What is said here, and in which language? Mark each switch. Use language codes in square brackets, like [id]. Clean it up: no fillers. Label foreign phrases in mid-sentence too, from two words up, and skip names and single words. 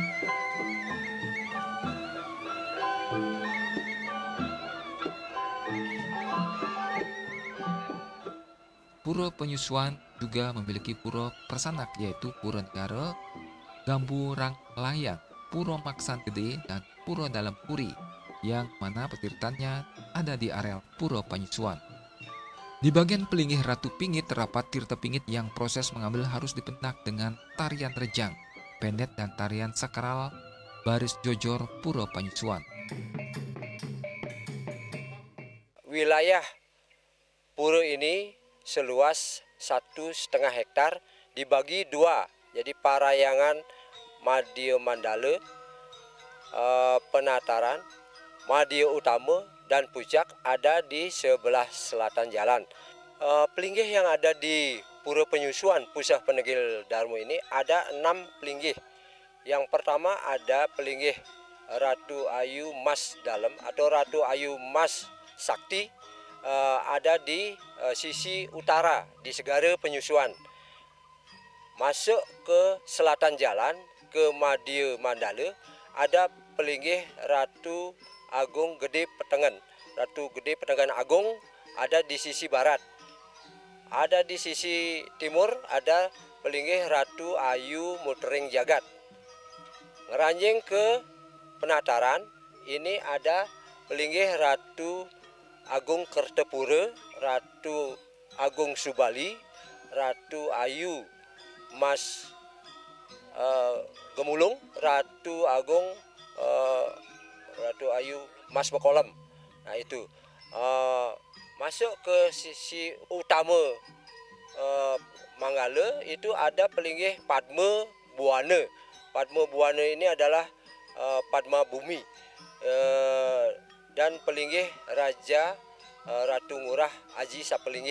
[id] Pura Penyusuan juga memiliki pura persanak, yaitu Pura Negara, Gamburang Layang, Pura Maksan Gede, dan Pura Dalam Puri, yang mana petirtannya ada di areal Pura Penyusuan. Di bagian pelinggih Ratu Pingit terdapat tirta pingit yang proses mengambil harus dipentak dengan tarian rejang, pendet, dan tarian sakral baris jojor Pura Penyusuan. Wilayah pura ini seluas 1,5 hektar dibagi dua. Jadi Parayangan Madhya Mandala, Penataran, Madhya Utama, dan Puncak ada di sebelah selatan jalan. Pelinggih yang ada di Pura Penyusuan Pusat Penegel Dharma ini ada 6 pelinggih. Yang pertama ada pelinggih Ratu Ayu Mas Dalem atau Ratu Ayu Mas Sakti, ada di sisi utara di Segara Penyusuan. Masuk ke selatan jalan ke Madhya Mandala ada pelinggih Ratu Agung Gede Petengan. Ratu Gede Petengan Agung ada di sisi barat. Ada di sisi timur ada pelinggih Ratu Ayu Mutering Jagat. Ngeranjing ke Penataran ini ada pelinggih Ratu Agung Kertapura, Ratu Agung Subali, Ratu Ayu Mas Gemulung, Ratu Ayu Mas Makolem. Nah itu masuk ke sisi utama Manggala itu ada pelinggih Padma Buana. Padma Buana ini adalah Padma Bumi dan pelinggih Raja Ratu Ngurah Aji Sapelinggih.